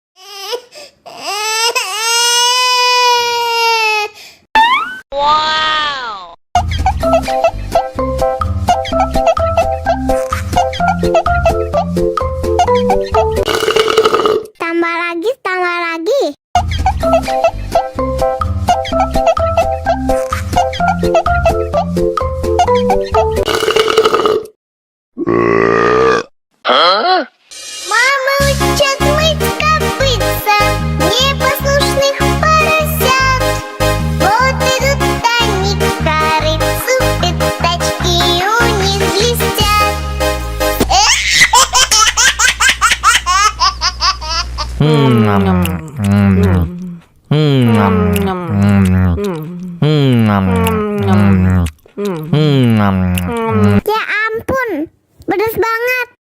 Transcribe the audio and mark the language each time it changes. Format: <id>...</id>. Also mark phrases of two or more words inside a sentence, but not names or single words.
<id>Wow! Tambah lagi, tambah lagi. Huh?</id> <ru>Мама учит мыть копытца непослушных поросят. Вот идут они к корыцу, пятачки у них блестят.</ru> <id>Ya ampun, pedas banget.</id>